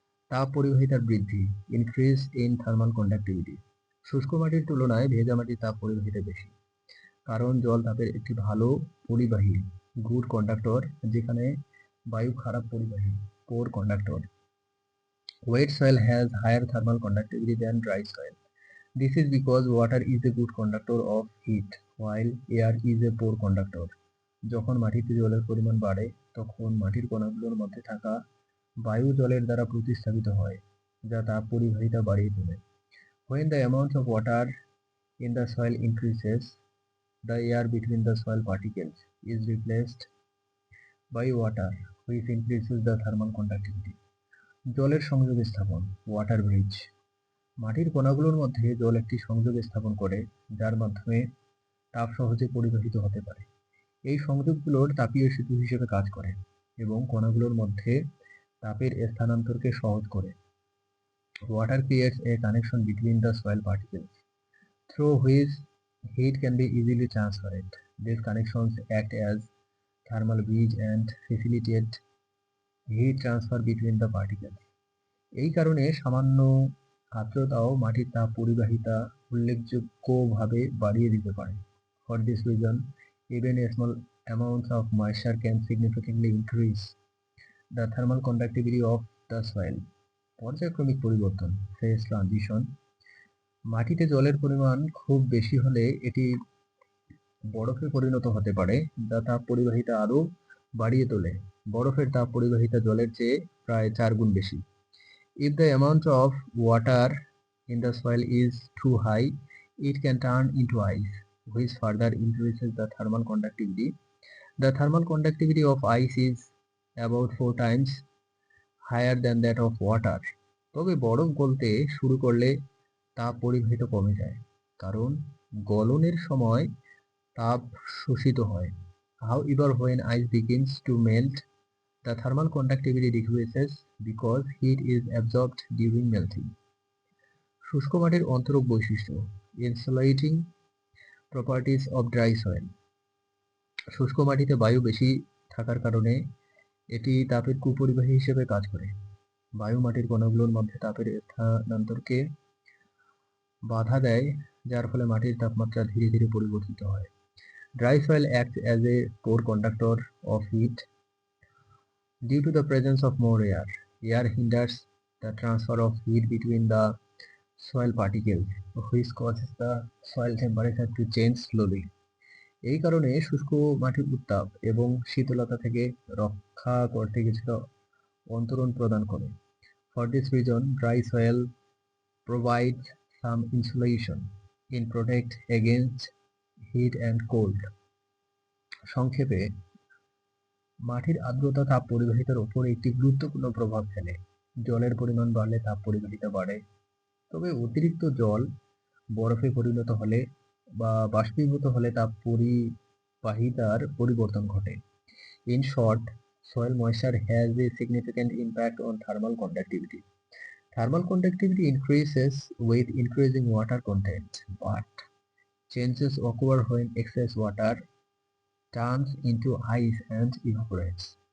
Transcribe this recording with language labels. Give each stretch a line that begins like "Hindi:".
Bangla: তাপ পরিবাহিতার বৃদ্ধি,
English: Increase in thermal conductivity.
Bangla: শুষ্ক মাটির তুলনায় ভেজা মাটির তাপ পরিবাহিতা বেশি, কারণ জল তাপের একটি ভালো পরিবাহী,
English: good conductor,
Bangla: যেখানে বায়ু খারাপ পরিবাহী,
English: Poor conductor. Wet soil has higher thermal conductivity than dry soil. This is because water is a good conductor of heat, while air is a poor conductor.
Bangla: যখন মাটিতে জলের পরিমাণ বাড়ে, তখন মাটির কণাগুলোর মধ্যে থাকা বায়ু জলের দ্বারা প্রতিস্থাপিত হয়, যা তাপ পরিবাহিতা বাড়িয়ে তোলে।
English: When the amount of water in the soil increases, the air between the soil particles is replaced by water, which increases the thermal conductivity.
Bangla: জলের সংযোগ স্থাপন,
English: Water bridge.
Bangla: মাটির কণাগুলোর মধ্যে জল একটি সংযোগ স্থাপন করে, যার মাধ্যমে তাপ সহজে পরিবাহিত হতে পারে। এই সংযোগগুলোর তাপীয় সেতু হিসেবে কাজ করে এবং কণাগুলোর মধ্যে তাপের স্থানান্তরকে সহজ করে।
English: Water creates a connection between the soil particles, through which heat can be easily transferred. These connections act as thermal bridge and facilitate heat transfer between the particles.
Bangla: এই কারণে সামান্য আর্দ্রতাও মাটির তাপ পরিবাহিতা উল্লেখযোগ্যভাবে বাড়িয়ে দিতে পারে।
English: For this reason, even a small amount of moisture can significantly increase the thermal conductivity of the soil.
Bangla: পর্যায়ক্রমিক পরিবর্তন,
English: Phase transition.
Bangla: মাটিতে জলের পরিমাণ খুব বেশি হলে এটি বরফে পরিণত হতে পারে, যা তাপ পরিবাহিতা আরও বাড়িয়ে তোলে। বরফের তাপ পরিবাহিতা জলের চেয়ে প্রায় 4 গুণ বেশি।
English: If the amount of water in the soil is too high, it can turn into ice, which further increases the thermal conductivity. The thermal conductivity of ice is about 4 times higher than that of water.
Bangla: তবে বরফ গলতে শুরু করলে তাপ পরিবাহিত কমে যায়, কারণ গলনের সময় তাপ শোষিত হয়।
English: However, when ice begins to melt, the thermal conductivity decreases because heat is absorbed during melting.
Bangla: শুষ্ক মাটির অন্তরক বৈশিষ্ট্য,
English: Insulating properties of dry soil.
Bangla: শুষ্ক মাটিতে বায়ু বেশি থাকার কারণে এটি তাপের কুপরিবাহী হিসেবে কাজ করে। বায়ু মাটির কণাগুলোর মধ্যে তাপের স্থানান্তরকে বাধা দেয়, যার ফলে মাটির তাপমাত্রা ধীরে ধীরে পরিবর্তিত হয়।
English: Dry soil acts as a poor conductor of heat. Due to the presence of more air, air hinders the transfer of heat between the soil particles, which causes the soil temperature to change slowly.
Bangla: এই কারণে শুষ্ক মাটির উত্তাপ এবং শীতলতা থেকে রক্ষা করতে কিছুটা অন্তরণ প্রদান করে।
English: For this reason, dry soil provides some insulation in protect against heat and cold.
Bangla: সংক্ষেপে, মাটির আর্দ্রতা তাপ পরিবাহিতার উপর একটি গুরুত্বপূর্ণ প্রভাব ফেলে। জলের পরিমাণ বাড়লে তাপ পরিবাহিতা বাড়ে, তবে অতিরিক্ত জল বরফে পরিণত হলে বা বাষ্পীভূত হলে তাপ পরিবাহিতার পরিবর্তন ঘটে।
English: In short, soil moisture has a significant impact on thermal conductivity. Thermal conductivity increases with increasing water content, but changes occur when excess water turns into ice and evaporates.